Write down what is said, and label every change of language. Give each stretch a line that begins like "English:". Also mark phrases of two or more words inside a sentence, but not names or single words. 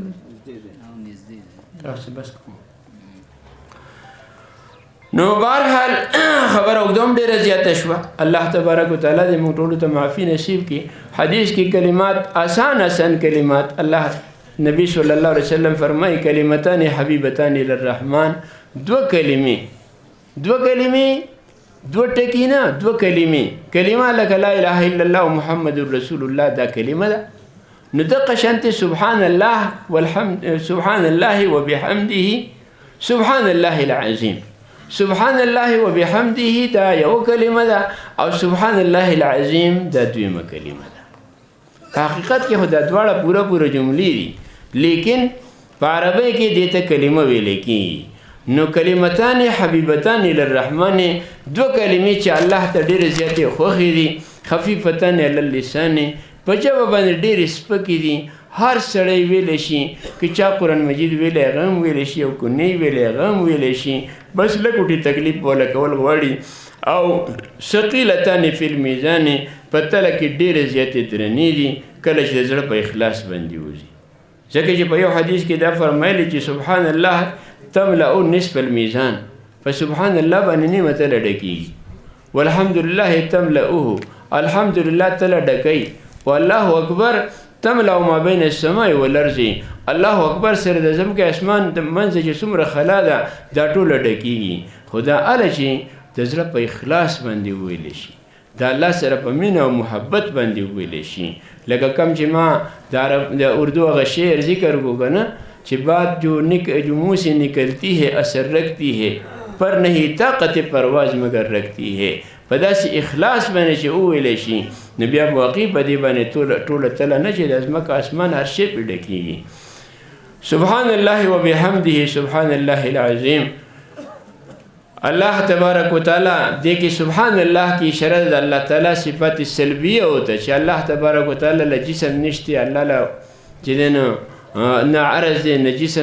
Pashto: وکړي بس کوم نو بهرحال خبره اوږدوم ډېره زیاته شوه
Arabic: الله تبارک وتعالی
Pashto: دې موږ ټولو ته معافي نصیب کړي حدیث کې کلمات آسان کلمات الله نبی
Arabic: صلی الله علیه وسلم
Pashto: فرمایي
Arabic: کلمتان حبیبتان للرحمن
Pashto: دو کلمې دو ټکي نه دو کلمې کلمه لکه
Arabic: لا اله الا الله محمد رسول الله
Pashto: دا کلمه ده نو دقه شانتې
Arabic: سبحان الله والحمد سبحان الله وبحمده سبحان الله العظیم سبحان الله وبحمده
Pashto: دا یو کلمه ده او
Arabic: سبحان الله العظیم
Pashto: دا دویمه کلمه ده په حقیقت کې خو دا دواړه پوره جملې دي لیکن په عربی کې دې ته کلمه ویل کېږي نو
Arabic: کلمتان حبیبتان للرحمن
Pashto: دو کلمې چې الله ته ډېرې زیاتې خوښې دي
Arabic: خفیفتان علی اللسان
Pashto: په ژبه باندې ډېرې سپکې دي هر سړی ویلی شي که چا قرآن مجید ویلی هغه هم ویلی شي او که نه ویلی هغه هم ویلی شي بس لږ وټې تکلیف والا کول غواړي او
Arabic: ثقیلتان فی المیزان
Pashto: په تله کې ډېرې زیاتې درنې دي کله چې د زړه په اخلاص باندې وځي ځکه چې په یو حدیث کې دا فرمایلی چې
Arabic: سبحان الله تملأ نصف الميزان فسبحان الله
Pashto: باندې نیمه تله ډکېږي
Arabic: والحمدلله تملأه الحمدلله
Pashto: تله ډکوي
Arabic: والله اکبر تملأ ما بین السماء والارض الله اکبر
Pashto: سره د ځمکې اسمان د منځ چې څومره خلا ده دا ټوله ډکېږي خو دا هله چې د زړه په اخلاص باندې ویلی شي د الله سره په مینه او محبت باندې ویلی شي لکه کم چې ما د اردو هغه شعر ذکر کو که نه چې
Urdu: بات جو منہ سے نکلتی ہے اثر رکھتی ہے پر نہیں طاقت پرواز مگر رکھتی ہے
Pashto: په داسې اخلاص باندې چې وویلی شي نو بیا واقعي په دې باندې ټوله تله نه چې د ځمکه اسمان هر شی پرې ډکېږي
Arabic: سبحان الله وبحمده سبحان الله العظیم الله تبارک وتعالی
Pashto: دې کې سبحان الله کې اشاره د الله تعالی صفات سلبیه ہوته چې
Arabic: الله تبارک وتعالی
Pashto: له جسم نشته الله له چې نه عرض دی نه جسم